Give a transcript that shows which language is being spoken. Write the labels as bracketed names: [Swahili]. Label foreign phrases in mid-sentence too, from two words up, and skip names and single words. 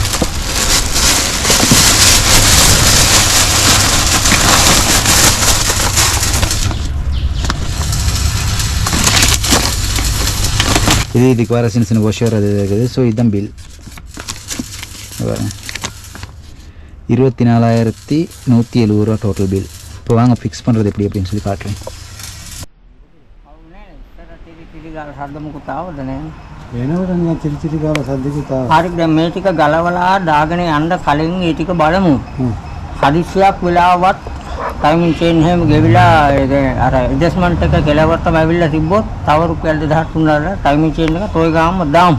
[Tamil] இதுக்கு வர சின்ன சின்ன வாஷர் அது இருக்குது. ஸோ இதுதான் பில். 24,170 ரூபா [English] total bill. [Tamil] இப்போ வாங்க ஃபிக்ஸ் பண்ணுறது எப்படி அப்படின்னு சொல்லி காட்டுறேன். [Sinhala] හරි දැන් මේ ටික ගලවලා දාගෙන යන්න කලින් ඒ ටික බලමු. හදිස්සියක් වෙලාවත් [English] timing change [Sinhala] එහෙම ගෙවිලා අර ඇඩ්ජස්ට්මන්ට් එක කෙලවරටම ඇවිල්ලා තිබ්බොත් තව රුපියල් 2,300 [English] timing change [Sinhala] එක toy ගාම දාමු.